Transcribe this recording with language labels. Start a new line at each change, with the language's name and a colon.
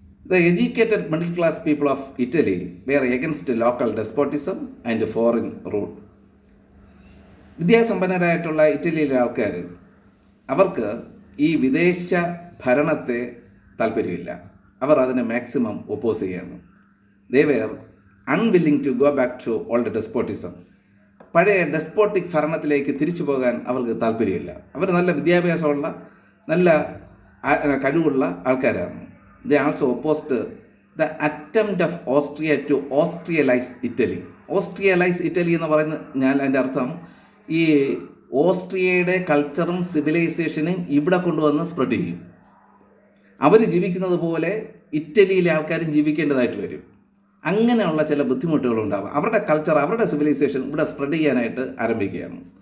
English: The educated middle class people of Italy were against local despotism and foreign rule.
Malayalam: വിദ്യാസമ്പന്നരായിട്ടുള്ള ഇറ്റലിയിലെ ആൾക്കാർ, അവർക്ക് ഈ വിദേശ ഭരണത്തെ താല്പര്യമില്ല. അവർ അതിനെ മാക്സിമം ഒപ്പോസ് ചെയ്യാണ്.
English: They were unwilling to go back to old despotism.
Malayalam: പഴയ ഡെസ്പോട്ടിക് ഭരണത്തിലേക്ക് തിരിച്ചു പോകാൻ അവർക്ക് താല്പര്യമില്ല. അവർ നല്ല വിദ്യാഭ്യാസമുള്ള, നല്ല കഴിവുള്ള ആൾക്കാരാണ്.
English: They also opposed the attempt of Austria to Austrialize Italy.
Malayalam: Austrialize Italy എന്ന് പറഞ്ഞാൽ അതിൻ്റെ അർത്ഥം ഈ ഓസ്ട്രിയയുടെ കൾച്ചറും സിവിലൈസേഷനും ഇവിടെ കൊണ്ടുവന്ന് സ്പ്രെഡ് ചെയ്യും. അവർ ജീവിക്കുന്നത് പോലെ ഇറ്റലിയിലെ ആൾക്കാരും ജീവിക്കേണ്ടതായിട്ട് വരും. അങ്ങനെയുള്ള ചില ബുദ്ധിമുട്ടുകളുണ്ടാകും. അവരുടെ കൾച്ചർ, അവരുടെ സിവിലൈസേഷൻ ഇവിടെ സ്പ്രെഡ് ചെയ്യാനായിട്ട് ആരംഭിക്കുകയാണ്.